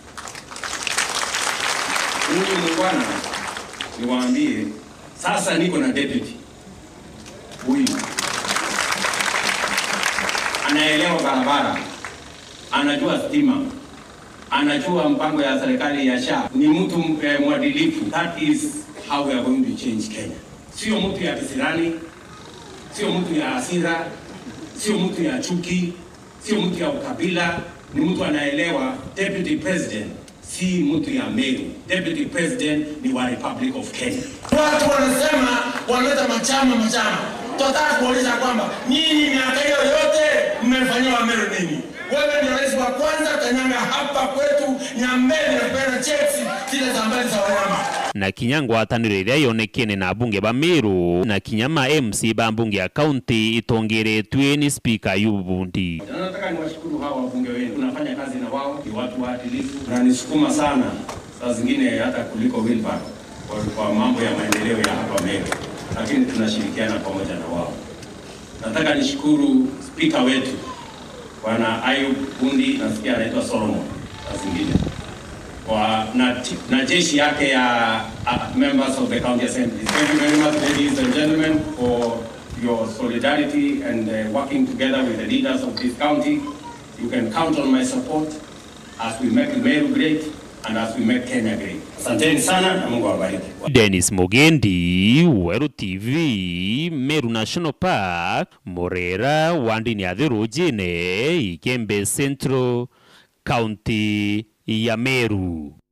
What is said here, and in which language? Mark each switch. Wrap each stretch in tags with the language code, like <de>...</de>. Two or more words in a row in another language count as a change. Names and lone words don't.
<sw>Huyu muungwana niwaambie sasa niko na deputy. Huyu anaelewa barabara, anajua stima, anajua mpango ya serikali ya SHA, ni mtu mwadilifu.</sw> <en>That is how we are going to change Kenya.</en> <sw>Sio mtu ya kisirani, sio mtu ya hasira, sio mtu ya chuki, sio mtu ya ukabila, ni mtu anaelewa.</sw> <en>Deputy President</en> <sw>si mtu ya Meru.</sw> <en>Deputy President</en> <sw>ni wa</sw> <en>Republic of Kenya.</en> <sw>Watu wanasema wanaleta machama. Tunataka kuuliza kwamba nyinyi miaka hiyo yote mmefanyia Wameru nini? Wewe ndio rais wa kwanza kanyanga hapa kwetu Nyambene na kwenda checks zile za mbele za wanyama.</sw> <mer>Na kinyangwa ataniro iria yonekene na bunge ba Meru na kinyama MC ba bunge ya county itongeretwe ni speaker Yubundi.</mer> <sw>Nataka niwashukuru hawa wabunge wenu. Tunafanya kazi na wao, ni watu waadilifu. Na nisukuma sana saa zingine hata kuliko wheelbarrow kwa mambo ya maendeleo ya hapa Meru. Lakini tunashirikiana pamoja na wao. Nataka nishukuru speaker wetu Bwana Ayub Bundi, nasikia anaitwa Solomon saa zingine. Na jeshi yake ya</sw> <en>members of the county assembly. Thank you very much, ladies and gentlemen, for your solidarity and working together with the leaders of this county. You can count on my support as we make Meru great and as we make Kenya great.</en> <sw>Asanteni sana na Mungu awabariki. Dennis Mugendi, Weru TV, Meru National Park, Morera, Wandini Adhirujine, Ikembe Central, County ya Meru.</sw>